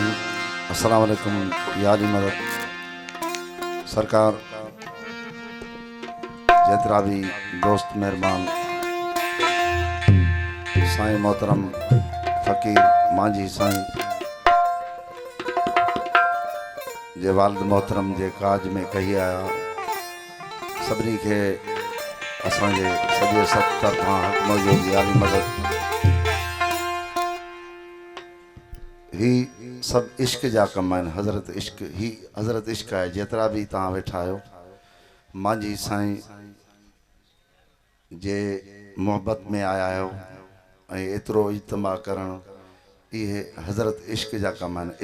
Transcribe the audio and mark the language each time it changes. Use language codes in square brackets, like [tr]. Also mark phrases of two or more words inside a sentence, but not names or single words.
[sd] अस्सलाम वालेकुम या अली मदद। सरकार जेतरा भी दोस्त मेहरबान साईं मोहतरम फ़कीर मांझी साईं जे वालिद मोहतरम जे काज में कही आया सभिनी खे असांजे सॼे सत तरफ़ां हक़ मौजूद या अली मदद। ही सब इश्क जा कम आहिनि। हज़रत इश्क ही हज़रत इश्क है। जेतरा भी तव्हां वेठा आहियो मांझी साईं जे मोहब्बत में आया आहियो ऐं एतिरो इज्तमा करणु इहे हज़रत इश्क जा कम आहिनि।